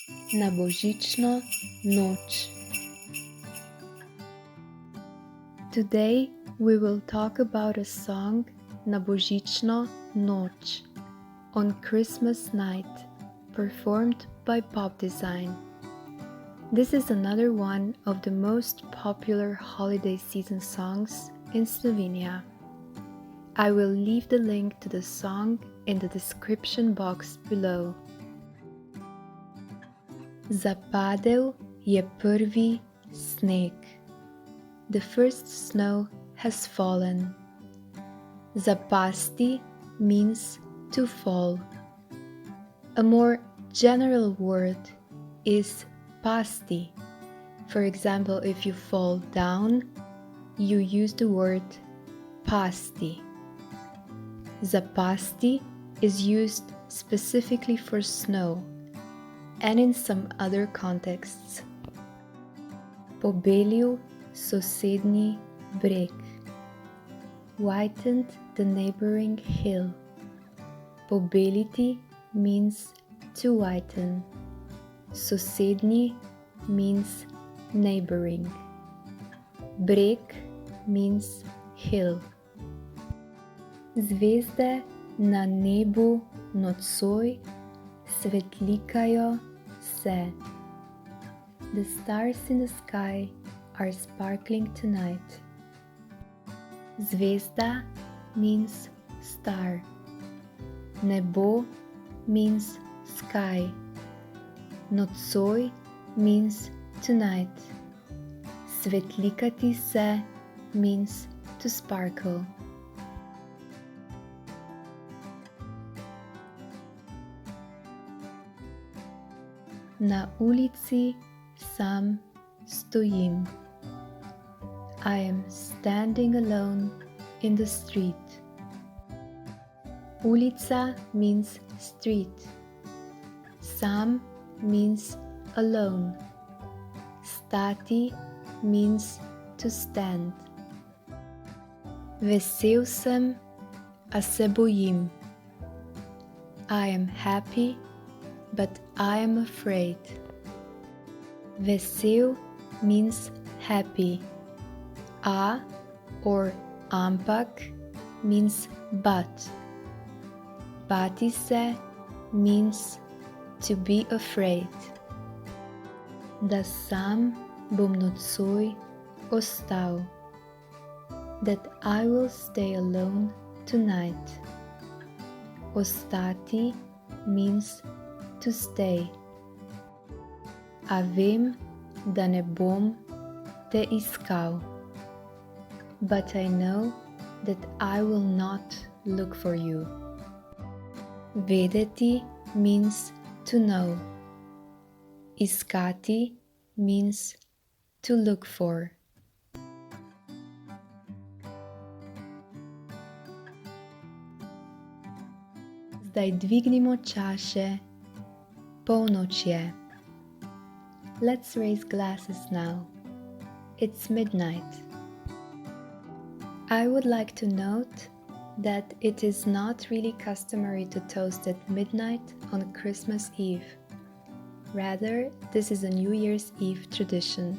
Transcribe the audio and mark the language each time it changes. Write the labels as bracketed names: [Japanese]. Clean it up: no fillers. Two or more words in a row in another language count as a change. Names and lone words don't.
[Slovenian] na božično noč. [English] Today we will talk about a song [Slovenian] na božično noč, [English] on Christmas night, performed by Pop Design. This is another one of the most popular holiday season songs in Slovenia. I will leave the link to the song in the description box below. [Slovenian] Zapadel je prvi sneg. [English] The first snow has fallen. Zapasti means to fall. A more general word is pasti. For example, if you fall down, you use the word pasti. Zapasti is used specifically for snow and in some other contexts. [Slovenian] Pobelil sosednji breg. [English] Whitened the neighboring hill. Pobeliti means to whiten. Sosednji means neighboring. Breg means hill. [Slovenian] Zvezde na nebu nocoj svetlikajo se. [English] The stars in the sky are sparkling tonight. Zvezda means star. Nebo means sky. Nocoj means tonight. [Slovenian] Svetlikati se [English] means to sparkle. [Slovenian] Na ulici sam stojim. [English] I am standing alone in the street. Ulica means street. Sam means alone. Stati means to stand. [Slovenian] Vesel sem, a se bojim. [English] I am happy, but I am afraid. Vesel means happy. A or ampak means but. [Slovenian] Bati se [English] means to be afraid. [Slovenian] Da sam bom nocoj ostal. [English] That I will stay alone tonight. Ostati means to stay. [Slovenian] A vem, da ne bom te iskal. [English] But I know that I will not look for you. Vedeti means to know. Iskati means to look for. [Slovenian] Zdaj dvignimo čaše, polnoč je. [English] Let's raise glasses now. It's midnight. I would like to note that it is not really customary to toast at midnight on Christmas Eve. Rather, this is a New Year's Eve tradition.